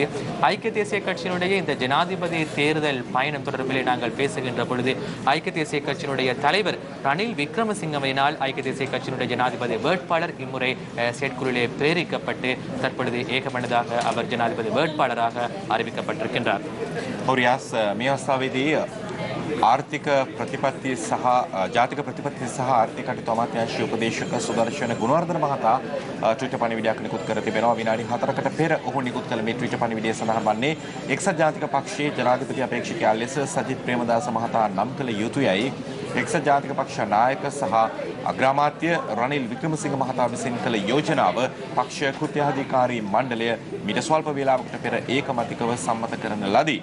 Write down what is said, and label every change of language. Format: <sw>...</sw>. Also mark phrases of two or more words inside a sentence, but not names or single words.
<ta>ஐக்கிய தேசிய கட்சியினுடைய இந்த ஜனாதிபதி தேர்தல் பயணம் தொடர்பிலே நாங்கள் பேசுகின்ற பொழுது ஐக்கிய தேசிய கட்சியினுடைய தலைவர் ரணில் விக்ரமசிங்கவினால் ஐக்கிய தேசிய கட்சியினுடைய ஜனாதிபதி வேட்பாளர் இம்முறை செயற்குழுவிலே பிரேரிக்கப்பட்டு தற்பொழுது ஏகமனதாக அவர் ஜனாதிபதி வேட்பாளராக அறிவிக்கப்பட்டிருக்கின்றார்.</ta> <si>ආර්ථික ප්‍රතිපත්ති සහ ජාතික ප්‍රතිපත්ති සහ ආර්ථික කටයුතු අමාත්‍යාංශයේ උපදේශක සුදර්ශන ගුණවර්ධන මහතා ට්විටර් පණිවිඩයක් නිකුත් කර තිබෙනවා. විනාඩි 4කට පෙර ඔහු නිකුත් කළ මේ ට්විටර් පණිවිඩය සඳහන් වන්නේ එක්සත් ජාතික පක්ෂයේ ජනාධිපති අපේක්ෂකයා ලෙස සජිත් ප්‍රේමදාස මහතා නම් කළ යුතුයයි එක්සත් ජාතික පක්ෂ නායක සහ අග්‍රාමාත්‍ය රනිල් වික්‍රමසිංහ මහතා විසින් කළ යෝජනාව පක්ෂ කෘත්‍යාධිකාරී මණ්ඩලය මීට ස්වල්ප වේලාවකට පෙර ඒකමතිකව සම්මත කරන ලදී.</si>